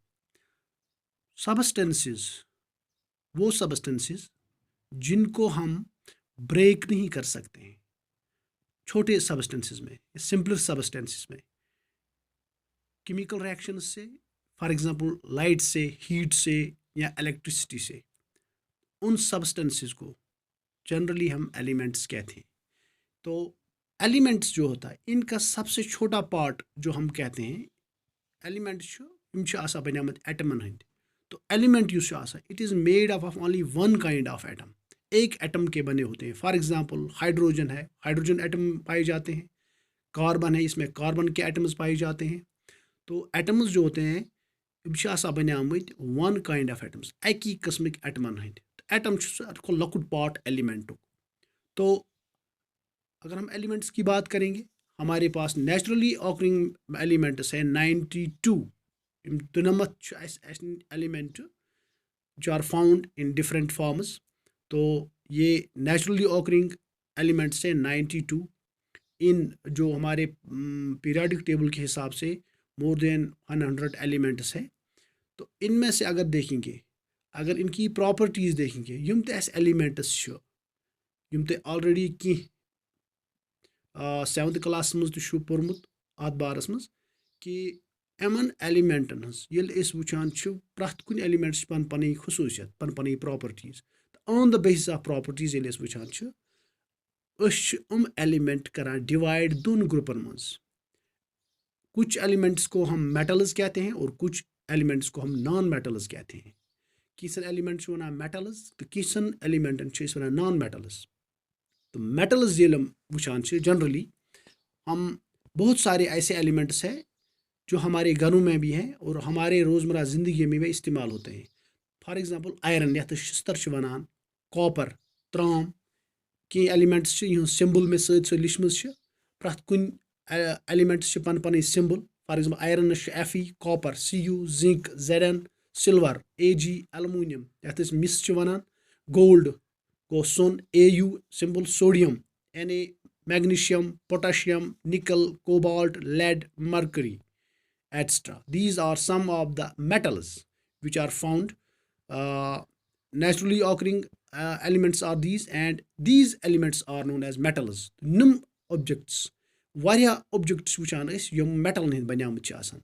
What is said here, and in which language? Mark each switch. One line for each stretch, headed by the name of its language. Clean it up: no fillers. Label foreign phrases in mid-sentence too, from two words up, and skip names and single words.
Urdu: سبسٹنسز، وہ سبسٹنسز جن کو ہم بریک نہیں کر سکتے ہیں، چھوٹے سبسٹنسز میں،
English: simpler substances
Urdu: میں،
English: chemical reaction
Urdu: سے،
English: for example
Urdu: لائٹ سے، ہیٹ سے یا الیکٹرسٹی سے، ان سبسٹنسز کو جنرلی ہم ایلیمنٹس کہتے ہیں. تو ایلیمنٹس جو ہوتا ہے ان کا سب سے چھوٹا پارٹ جو ہم کہتے ہیں ایلیمنٹ
Kashmiri: بنیامت ایٹمن ہند.
English: تو element it is made up of only one kind of atom.
Urdu: ایک ایٹم کے بنے ہوتے ہیں.
English: for example
Urdu: ہائیڈروجن ہے، ہائیڈروجن ایٹم پائے جاتے ہیں. کاربن ہے، اس میں کاربن کے ایٹمز پائے جاتے ہیں. تو ایٹمز جو ہوتے ہیں
Kashmiri: بنیامت
English: one kind of atoms,
Kashmiri: اکی قسمک ایٹمن ہند. ایٹم لۄکُٹ پارٹ ایلیمنٹک.
Urdu: تو اگر ہم ایلیمنٹس کی بات کریں گے، ہمارے پاس
English: naturally occurring elements
Urdu: ہیں 92.
English: دُنمت ایلیمنٹ جو are found in different forms.
Urdu: تو یہ
English: naturally occurring elements
Urdu: ہیں 92. ان جو ہمارے
English: periodic table
Urdu: کے حساب سے
English: more than
Urdu: 100 ایلیمنٹس ہیں. تو ان میں سے اگر دیکھیں گے، اگر ان کی پراپرٹیز دیکھیں گے،
Kashmiri: یم تہ اس ایلیمنٹس یم تہ آلریڈی کی 7th کلاس مز تہ پوٚرمُت اتھ بارس مز کہ یمن ایلیمنٹن ہز ییٚلہِ أسۍ وٕچھان چھِ پرٛٮ۪تھ کُنہِ ایلیمنٹس چھِ پنٕنۍ خصوٗصیت، پنٕنۍ پراپرٹیز.
English: on the basis of properties
Kashmiri: ییٚلہِ أسۍ وٕچھان چھِ، أسۍ چھِ ایلیمنٹ کران ڈیوائڈ دون گروپن مز.
Urdu: کچھ ایلیمنٹس کو ہم میٹلز کہتے ہیں اور کچھ ایلیمنٹس کو ہم
English: non metals
Urdu: کہتے ہیں.
Kashmiri: کینٛژن ایلیمنٹ چھِ ونان میٹلز تہٕ کینٛژن ایلیمنٹن چھِ أسۍ ونان
English: non metals.
Urdu: تو میٹلز ییٚلہِ ہم
Kashmiri: وٕچھان چھِ
Urdu: جنرلی ہم بہت سارے ایسے ایلیمنٹس ہیں جو ہمارے گھروں میں بھی ہیں اور ہمارے روزمرہ زندگی میں بھی استعمال ہوتے ہیں.
English: for example
Kashmiri: آئرن یتھ شستر چھِ ونان، کاپر، ترام. کینٛہہ ایلیمنٹس چھِ یِہنٛز سمبل مےٚ سۭتۍ سۭتۍ لیچھمٕژ چھِ. پرٛٮ۪تھ کُنہِ ایلیمنٹس چھِ پنٕنۍ پنٕنۍ سمبل.
English: for example
Kashmiri: آئرنس چھِ Fe، کاپر Cu، زنک Zn، سلور Ag، ایلومینیم یتھ أسۍ مس چھِ ونان، گولڈ گوٚو سۄن Au سمبل، سوڈیم Na، میگنیشیم، پوٹاشیم، نکل، کوبالٹ، لیڈ، مرکری etc.
English: These are some of the metals which are found. Naturally occurring elements are these, and these elements are known as metals.
Kashmiri: نم objects واریاہ objects وٕچھان أسۍ یِم metal ہٕنٛدۍ بنیمٕتۍ چھِ آسان.